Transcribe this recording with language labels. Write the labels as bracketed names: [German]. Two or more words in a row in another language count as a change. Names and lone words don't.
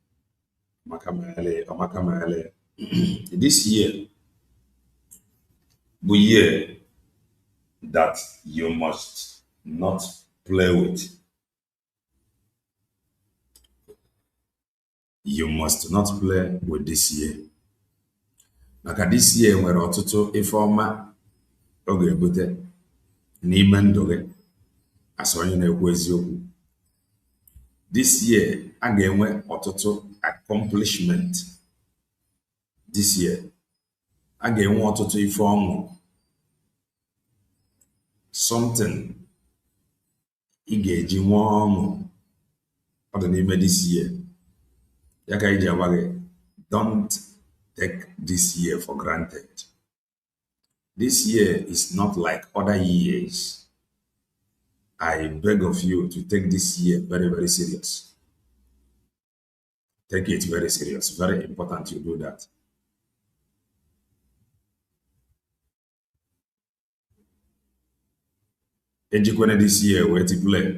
[English] This year, the year that you must not play with. You must not play with this year. [Igbo] Maka [English] this year [Igbo] nwere ọtụtụ ife ọma ọ ga-ebute n'ime ndụ gị as onye na-ekwu eziokwu. [English] This year [Igbo] a ga-enwe ọtụtụ accomplishment [English] this year. [Igbo] A ga-enwe ọtụtụ ife ọṅụ, something ị ga-eji nwee ọṅụ ọ dị n'ime [English] this year. [Igbo] Ya ka iji agwa gị, [English] don't take this year for granted. This year is not like other years. I beg of you to take this year very, very serious. Take it very serious. Very important you do that. Ejikwana this year where to play.